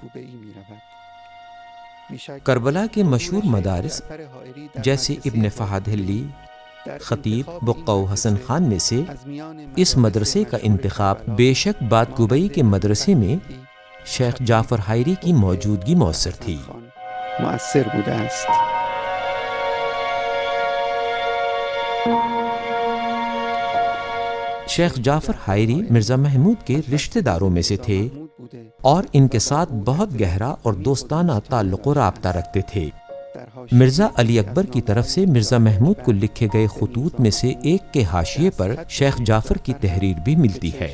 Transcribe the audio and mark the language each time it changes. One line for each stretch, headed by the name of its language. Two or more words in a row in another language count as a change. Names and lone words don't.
Urdu: کربلا کے مشہور مدارس جیسے ابن فہد حلی، خطیب بقع حسن خان میں سے اس مدرسے کا انتخاب بے شک باد قبئی کے مدرسے میں شیخ جعفر حائری کی موجودگی مؤثر تھی۔
Persian: مؤثر بوده است۔
Urdu: شیخ جعفر حائری مرزا محمود کے رشتہ داروں میں سے تھے اور ان کے ساتھ بہت گہرا اور دوستانہ تعلق و رابطہ رکھتے تھے۔ مرزا علی اکبر کی طرف سے مرزا محمود کو لکھے گئے خطوط میں سے ایک کے حاشیے پر شیخ جعفر کی تحریر بھی ملتی ہے۔